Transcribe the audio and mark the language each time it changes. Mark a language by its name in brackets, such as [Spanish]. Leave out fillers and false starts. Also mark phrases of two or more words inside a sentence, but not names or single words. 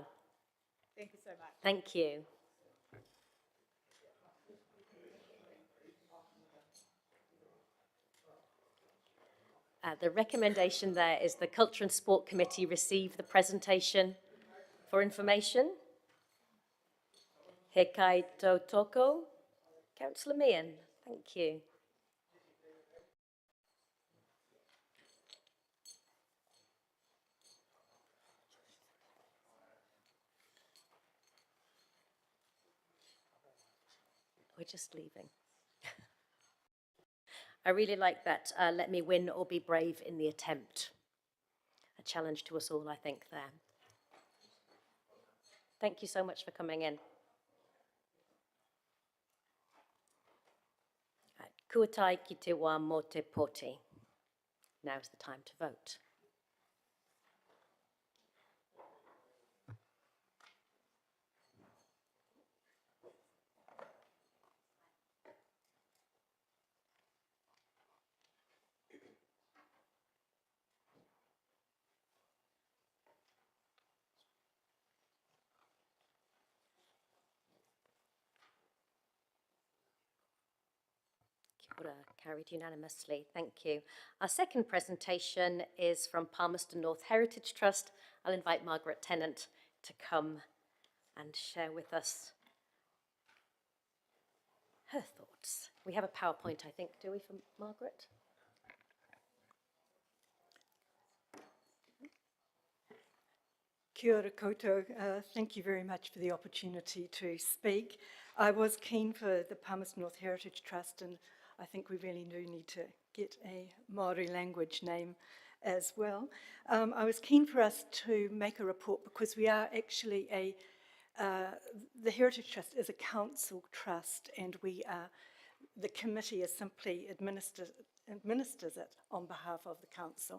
[English] Thank you so much. Thank you. The recommendation there is the Culture and Sport Committee receive the presentation for information. [Māori] He kai tau toko. [English] Councillor Meehan, thank you. We're just leaving. I really like that, let me win or be brave in the attempt. A challenge to us all, I think, there. Thank you so much for coming in. [Māori] Kua tae ki te wā mō te poti. [English] Now's the time to vote. [Māori] Kia ora, [English] carried unanimously. Thank you. Our second presentation is from Palmerston North Heritage Trust. I'll invite Margaret Tennant to come and share with us her thoughts. We have a PowerPoint, I think, do we, for Margaret? [Māori] Kia ora koutou. [English] Thank you very much for the opportunity to speak. I was keen for the Palmerston North Heritage Trust, and I think we really do need to get a Māori language name as well. I was keen for us to make a report because we are actually the Heritage Trust is a council trust, and we are the committee is simply administers it on behalf of the council.